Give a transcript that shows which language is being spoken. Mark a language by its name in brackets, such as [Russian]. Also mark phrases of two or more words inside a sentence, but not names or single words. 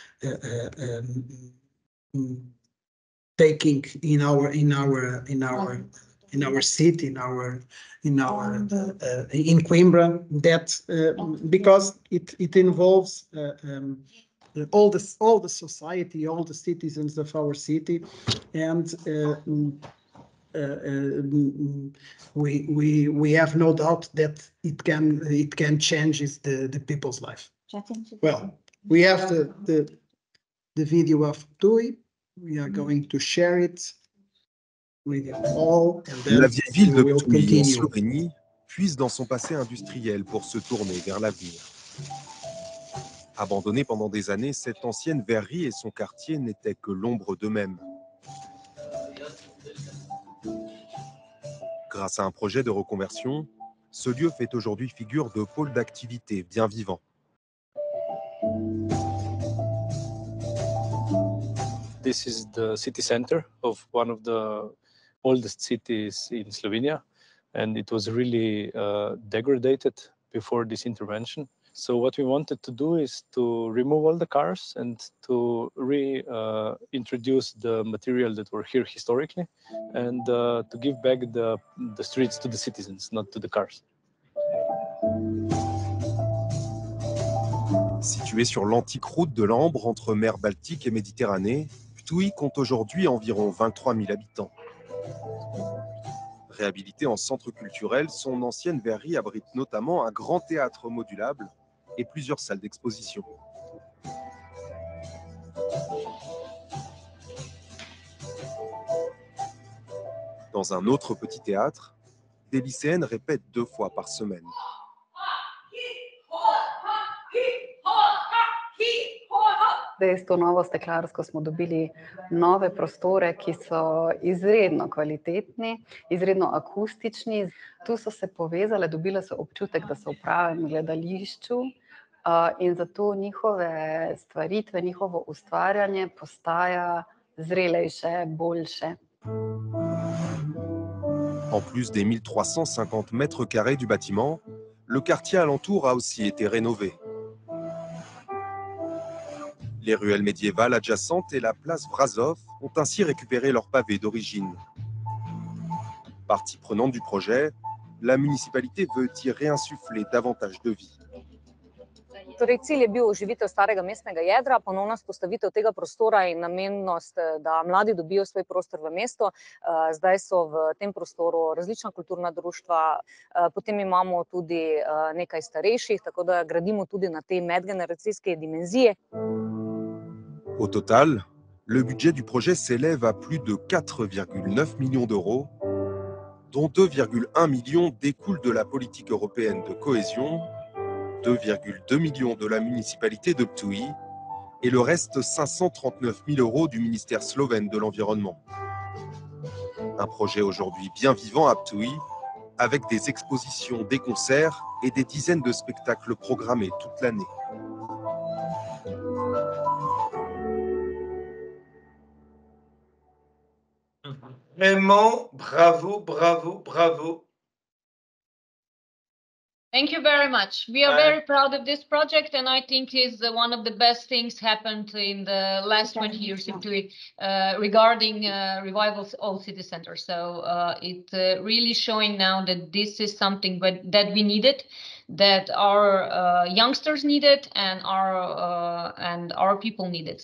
[English] taking in our city, in Coimbra, that because it involves all the society, all the citizens of our city, and we have no doubt that it can change the people's life. Well, we have the video of TUI. We are going to share it with you all, and then [French] La vieille ville de [English] we will [French] Ptuj, en [English] continue. [French] Slovénie, puise dans son passé industriel pour se tourner vers l'avenir. Abandonnée pendant des années, cette ancienne verrerie et son quartier n'étaient que l'ombre d'eux-mêmes. Grâce à un projet de reconversion, ce lieu fait aujourd'hui figure de pôle d'activité bien vivant. [English] This is the city center of one of the oldest cities in Slovenia, and it was really degraded before this intervention. So what we wanted to do is to remove all the cars and to reintroduce the material that were here historically, and to give back the streets to the citizens, not to the cars. [French] Située sur l'antique route de l'Ambre entre mer Baltique et Méditerranée, Ptuj compte aujourd'hui environ 23 000 habitants. Réhabilitée en centre culturel, son ancienne verrerie abrite notamment un grand théâtre modulable et plusieurs salles d'exposition. Dans un autre petit théâtre, des lycéennes répètent 2 fois par semaine. [Slovenian] S to novo steklarsko smo dobili nove prostore, ki so izredno kvalitetni, izredno akustični. Tu so se povezale, dobile so občutek, da so v pravem gledališču, in zato njihove stvaritve, njihovo ustvarjanje postaja zrelejše, boljše. [French] En plus des 1350 mètres carrés du bâtiment, le quartier alentour a aussi été rénové. Les ruelles médiévales adjacentes et la place Vrazov ont ainsi récupéré leurs pavés d'origine. Partie prenante du projet, la municipalité veut y réinsuffler davantage de vie. [Slovenian] Torej, cilj je bil oživitev starega mestnega jedra, ponovna vzpostavitev tega prostora in namennost, da mladi dobijo svoj prostor v mestu. Zdaj so v tem prostoru različna kulturna društva, potem imamo tudi nekaj starejših, tako da gradimo tudi na te medgeneracijske dimenzije. [French] Au total, le budget du projet s'élève à plus de 4,9 millions d'euros, dont 2,1 millions découlent de la politique européenne de cohésion, 2,2 millions de la municipalité de Ptuj et le reste 539 000 euros du ministère slovène de l'Environnement. Un projet aujourd'hui bien vivant à Ptuj, avec des expositions, des concerts et des dizaines de spectacles programmés toute l'année. Vraiment, bravo, bravo, bravo. [English] Thank you very much. We are very proud of this project, and I think is one of the best things happened in the last 20 years regarding revivals of city centers. So it's really showing now that this is something that we needed, that our youngsters need it and our people need it.